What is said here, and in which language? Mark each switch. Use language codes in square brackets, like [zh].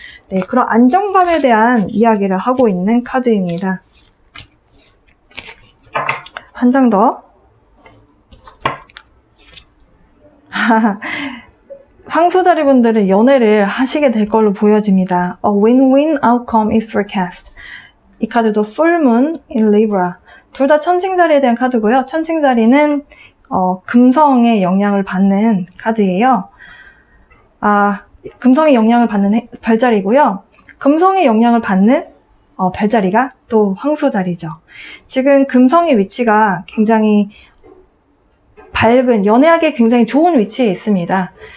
[ko] 네, 그런 안정감에 대한 이야기를 하고 있는 카드입니다. 한 장 더. 황소자리 분들은 연애를 하시게 될 걸로 보여집니다. [en] A win-win outcome is forecast. [ko] 이 카드도 [en] Full Moon in Libra. [ko] 둘 다 천칭자리에 대한 카드고요. 천칭자리는 금성의 영향을 받는 카드예요. 금성의 영향을 받는 별자리고요. 금성의 영향을 받는 별자리가 또 황소자리죠. 지금 금성의 위치가 굉장히 밝은, 연애하기에 굉장히 좋은 위치에 있습니다.